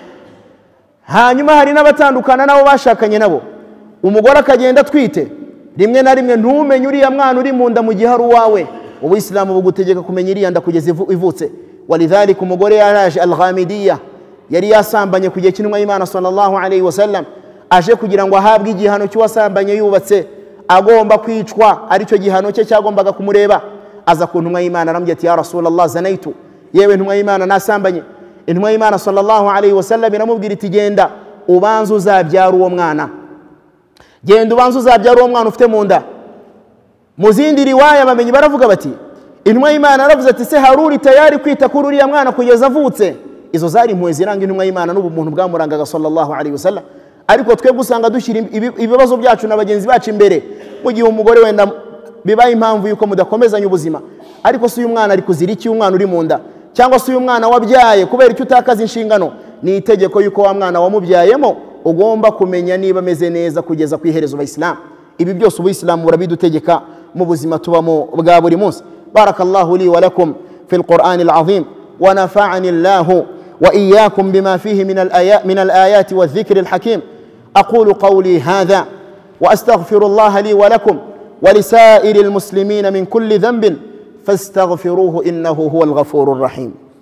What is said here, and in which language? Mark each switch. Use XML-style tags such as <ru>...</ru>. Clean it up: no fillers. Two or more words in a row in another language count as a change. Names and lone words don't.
<rw>Hanyuma hari n'abatandukana nabo bashakanye nabo, umugore akagenda atwite, rimwe na rimwe ntumenye uriya mwana uri mu nda mu gihe ari uwawe. Ubuislamu bugutegeka kumenya iriya nda kugeza ivutse. Walidhalika umugore yaraje al-Ghamidiyya, yari yasambanye ku gihe cy'intumwa y'Imana</rw> <ar>صلى الله عليه وسلم,</ar> <rw>aje kugira ngo ahabwe igihano cy'uwasambanye yubatse, agomba kwicwa, aricyo gihano cye cyagombaga kumureba. Aza ku ntumwa y'Imana aramubwira ati:</rw> <ar>يا رسول الله، زنيت,</ar> <rw>yewe ntumwa y'Imana nasambanye. Intumwa y'Imana</rw> <ar>صلى الله عليه وسلم</ar> <rw>iramubwira iti: genda ubanza uzabyara uwo mwana, genda ubanza uzabyara uwo mwana ufite mu nda. Mu zindi riwaya bamenyi baravuga bati intumwa y'Imana aravuze ati: se haruri tayari kwita kuri uriya mwana kugeza avutse. Izo zari impuhwe ziranga intumwa y'Imana n'ubumuntu bwamurangaga</rw> <ar>صلى الله عليه وسلم.</ar> <rw>Ariko twebwe usanga dushyira ibibazo byacu na bagenzi bacu imbere, mu gihe umugore wenda bibaye impamvu yuko mudakomezanya ubuzima. Ariko si uyu mwana ari kuzira iki, umwana uri mu nda, cyangwa si uyu mwana wabyaye kubera icyo utakaza inshingano. Ni itegeko yuko wa mwana wamubyayemo ugomba kumenya niba ameze neza kugeza ku iherezo Abayisilamu. Ibi byose Ubuislamu burabidutegeka mu buzima tubamo bwa buri munsi.</rw> <ar>بارك الله لي ولكم في القرآن العظيم ونفعني الله وإياكم بما فيه من الآيات والذكر الحكيم. أقول قولي هذا وأستغفر الله لي ولكم ولسائر المسلمين من كل ذنب فاستغفروه إنه هو الغفور الرحيم.</ar>